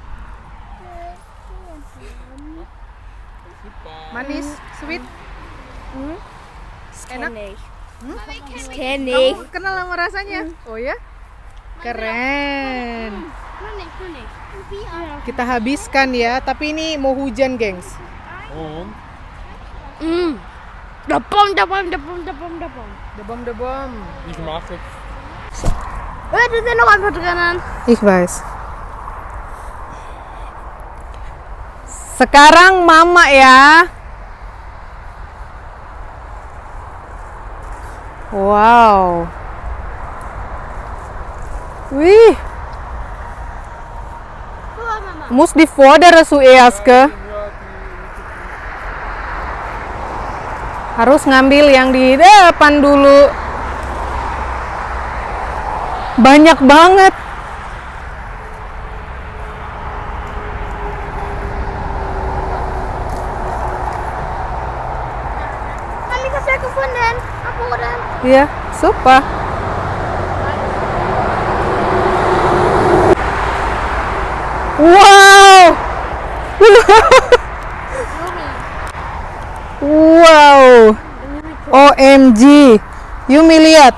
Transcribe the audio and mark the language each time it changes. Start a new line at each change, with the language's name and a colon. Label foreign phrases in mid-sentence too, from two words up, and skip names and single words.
Indonesian: Manis, sweet. Enak. Kamu kenal sama rasanya? Oh ya? Keren. Kita habiskan ya, tapi ini mau hujan, gengs. Dapom. Debom.
German: Ich mache es. Da sind noch ein paar drinnen. Ich weiß.
Indonesian: Sekarang mama ya. Wow. Wih.
German: Muss die vordere zuerst ke?
Indonesian: Harus ngambil yang di depan dulu. Banyak banget.
German: Habe ich das ja gefunden? Abholen.
Indonesian: Iya, super. Wow. Wow. OMG. Yumi lihat.